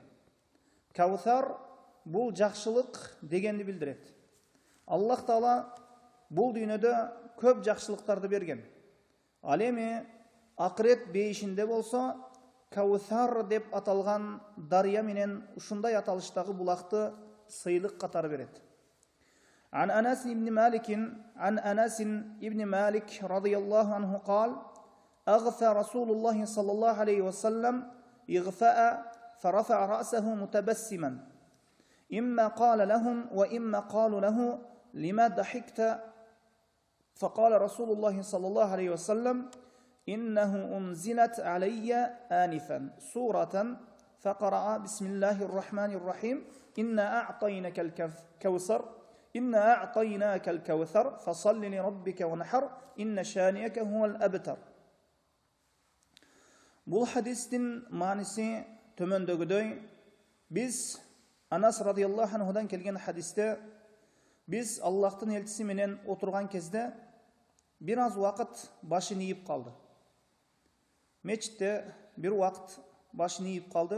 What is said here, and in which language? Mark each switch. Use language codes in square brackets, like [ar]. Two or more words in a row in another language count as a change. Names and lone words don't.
[ky] Кавсар бул жакшылык дегенди билдирет. Аллах Таала бул дүйнөдө көп жакшылыктарды берген. Ал эми акырет бейишинде болсо Кавсар деп аталган дария менен ушундай аталыштагы булакты сыйлык катары берет. [ar] عن أنس بن مالك رضي الله عنه قال أغفى رسول الله صلى الله عليه وسلم إغفاء فرفع رأسه متبسما إما قال لهم وإما قالوا له لما ضحكت فقال رسول الله صلى الله عليه وسلم إنه أنزلت علي آنفا سورة فقرأ بسم الله الرحمن الرحيم إنا أعطيناك الكوثر إنا أعطيناك الكوثر فصل لربك ونحر إن شانئك هو الأبتر. [ky] Бул хадистин мааниси төмөндөгүдөй. Биз Анас [ar] رضي الله عنه [ky] келген хадисте биз Аллахтын элчиси менен отурган кезде бир аз убакыт башын ийип калды. Мечитте бир убакыт башын ийип калды.